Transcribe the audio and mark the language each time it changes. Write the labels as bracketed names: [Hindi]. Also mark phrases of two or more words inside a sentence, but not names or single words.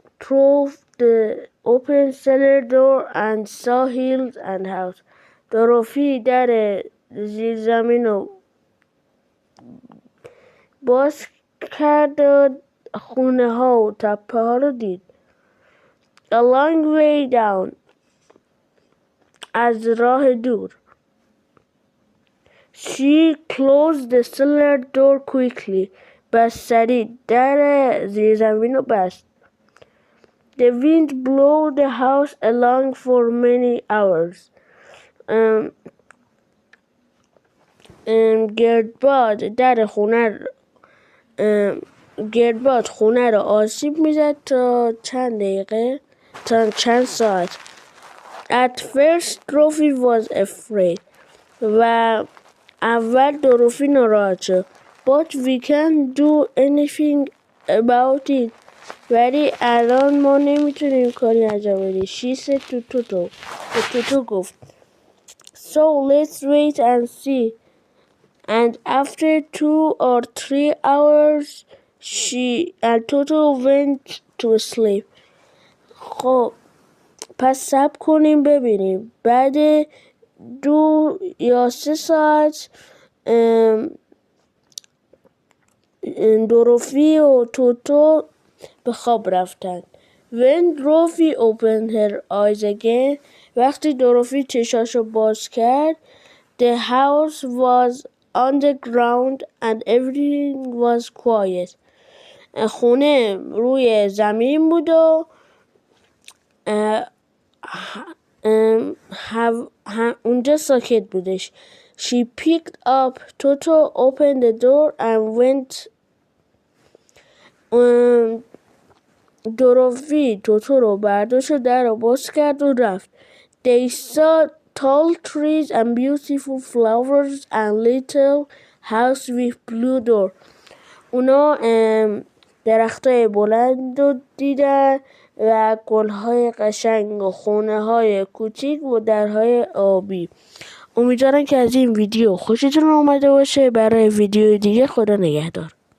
[English] through the open cellar door and saw hills and house. [Persian] دروفی در زیرزمین رو باز کرد و خونه ها و تپه ها رو دید. [English] A long way down. [Persian] از راه دور. [English] She closed the cellar door quickly. [Persian] بس سریع در زیرزمین رو بست. [English] The wind blew the house along for many hours. [Persian] گردباد خونه رو آسیب میزد تا چند ساعت. [English] At first Dorothy was afraid. [Persian] و اول دروفی ناراحت شد. [English] But we can't do anything about it. [Persian] ولی الان ما نمیتونیم کاری انجام بدیم. [English] She said to Toto. [Persian] به توتو گفت. [English] So let's wait and see. And after 2 or 3 hours she and Toto went to sleep. [Persian] خب پس صبر کنیم ببینیم. بعد 2 یا 3 ساعت دروفی و توتو به خواب رفتن. [English] When Dorothy opened her eyes again, [Persian] وقتی دروفی چشاشو باز کرد, [English] the house was on the ground and everything was quiet. [Persian] خونه روی زمین بود و اونجا ساکت بودش. [English] She picked up Toto, opened the door and went. [Persian] دروفی توتو رو برداشت و در رو باز کرد و رفت. [English] They saw tall trees and beautiful flowers and little house with blue door. [Persian] اونا درختای بلند رو دیدن و گلهای قشنگ و خونه های کوچیک و درهای آبی. امیدوارم که از این ویدیو خوشتون اومده باشه. برای ویدیو دیگه خدا نگهدار.